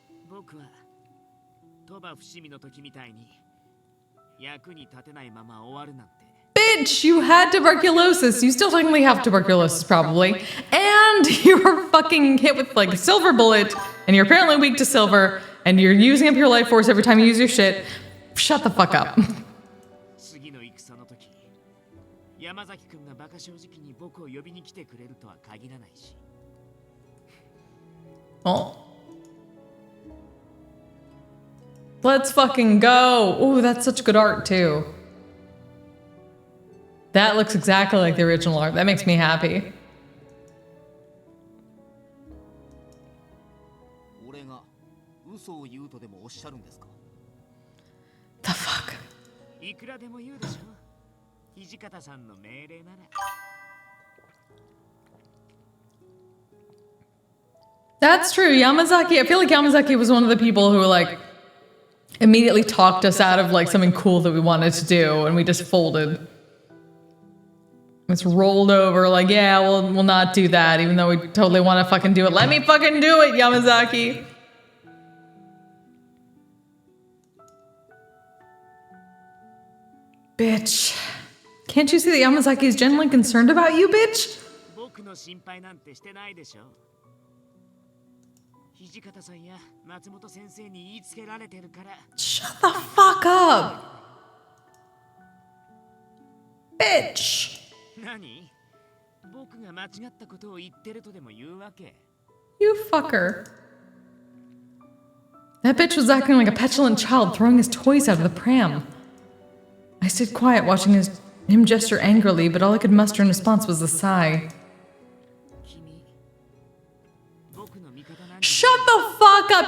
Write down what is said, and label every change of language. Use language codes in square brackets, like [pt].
[ja] 僕は鳥羽伏見の時みたいに役に立てないまま終わるなんて。 [en] Bitch, you had tuberculosis. You still technically have tuberculosis, probably. And you were fucking hit with like a silver bullet, and you're apparently weak to silver, and you're using up your life force every time you use your shit. Shut the fuck up. [ja] 次の戦の時、山崎くんがバカ正直に僕を呼びに来てくれるとは限らないし。 [en] Oh. Let's fucking go. Ooh, that's such good art too. That looks exactly like the original art. That makes me happy. [ja] 俺が嘘を言うとでもおっしゃるんですか? [en] The fuck? [ja] いくらでも言うでしょ。土方さんの命令なら。 [en] That's true. Yamazaki, I feel like Yamazaki was one of the people who like immediately talked us out of like something cool that we wanted to do, and we just folded. It's rolled over like, yeah, we'll not do that, even though we totally want to fucking do it. Let me fucking do it, Yamazaki. Bitch. Can't you see that Yamazaki is genuinely concerned about you, bitch? [ja] 僕の心配なんてしてないでしょ。土方さんや松本先生に言いつけられてるから。 [en] Shut the fuck up. Bitch. [ja] 何？僕が間違ったことを言ってるとでも言うわけ？ [en] You fucker. That bitch was acting like a petulant child throwing his toys out of the pram. I stayed quiet watching him gesture angrily, but all I could muster in response was a sigh. [ja] 君僕の味方なんて [en] Shut the fuck up!